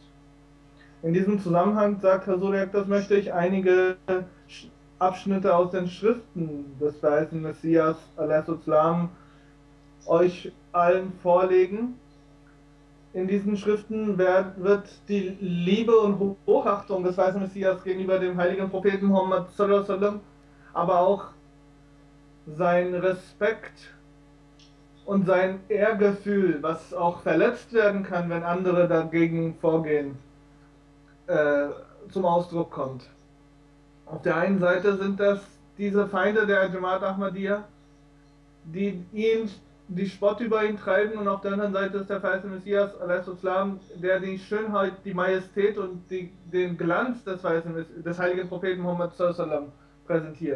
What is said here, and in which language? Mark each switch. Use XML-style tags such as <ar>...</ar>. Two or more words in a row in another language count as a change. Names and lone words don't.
<de>In diesem Zusammenhang, sagt Herr Suriak, das möchte ich einige Abschnitte aus den Schriften des verheißenen Messias a.s. euch allen vorlegen. In diesen Schriften wird die Liebe und Hochachtung des verheißenen Messias gegenüber dem heiligen Propheten Muhammad</de> <ar>صلى الله عليه وسلم,</ar> <de>aber auch sein Respekt und sein Ehrgefühl, was auch verletzt werden kann, wenn andere dagegen vorgehen, zum Ausdruck kommt. Auf der einen Seite sind das diese Feinde der Jamaat Ahmadiyya, die die Spott über ihn treiben, und auf der anderen Seite ist der verheißene Messias, Islam, der die Schönheit, die Majestät und den Glanz des heiligen Propheten Muhammad sallam präsentiert.</de>